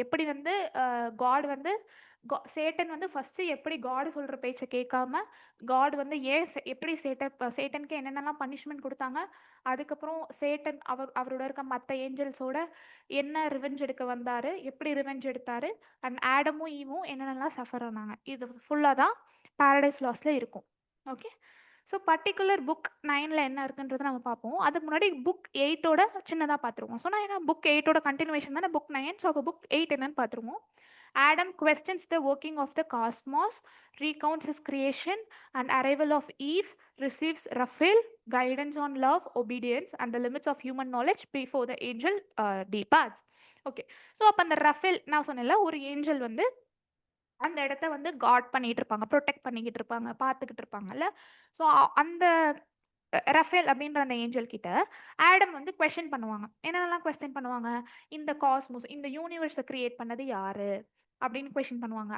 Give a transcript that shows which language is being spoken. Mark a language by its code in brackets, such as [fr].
[ta] எப்படி வந்து காட் வந்து சேட்டன் வந்து ஃபஸ்ட்டு எப்படி காடு சொல்கிற பேச்சை கேட்காம காட் வந்து எப்படி சேட்டனுக்கு என்னென்னலாம் பனிஷ்மெண்ட் கொடுத்தாங்க, அதுக்கப்புறம் சேட்டன் அவரோட இருக்க மற்ற ஏஞ்சல்ஸோட என்ன ரிவெஞ்ச் எடுக்க வந்தார், எப்படி ரிவெஞ்ச் எடுத்தார், அண்ட் ஆடமும் ஈவும் என்னென்னலாம் சஃபர் ஆனாங்க, இது ஃபுல்லாக தான் பாரடைஸ் லாஸில் இருக்கும். ஓகே. ஸோ பர்டிகுலர் புக் 9ல் என்ன இருக்குன்றதை நம்ம பார்ப்போம். அதுக்கு முன்னாடி புக் 8ஓட சின்னதாக பார்த்துருவோம். ஸோ நான் ஏன்னா புக் 8ஓட கண்டினியூஷன் தானே புக் 9. ஸோ அப்போ புக் 8 என்னன்னு பார்த்துருவோம். [en] Adam questions the working of the cosmos, recounts his creation and arrival of Eve, receives Raphael, guidance on love, obedience and the limits of human knowledge before the angel departs. [ta] Okay. So அப்போ அந்த Rafale நான் சொன்னேன்ல, ஒரு angel வந்து அந்த இடத்த வந்து God பண்ணிட்டு இருப்பாங்க, ப்ரொடெக்ட் பண்ணிக்கிட்டு இருப்பாங்க, பார்த்துக்கிட்டு இருப்பாங்கல்ல. ஸோ அந்த ரஃபேல் அப்படின்ற அந்த ஏஞ்சல் கிட்ட ஆடம் வந்து கொஸ்டின் பண்ணுவாங்க. என்னென்னலாம் கொஸ்டின் பண்ணுவாங்க? இந்த காஸ்மோஸ், இந்த யூனிவர்ஸை கிரியேட் பண்ணது யாரு அப்படின்னு கொஸ்டின் பண்ணுவாங்க.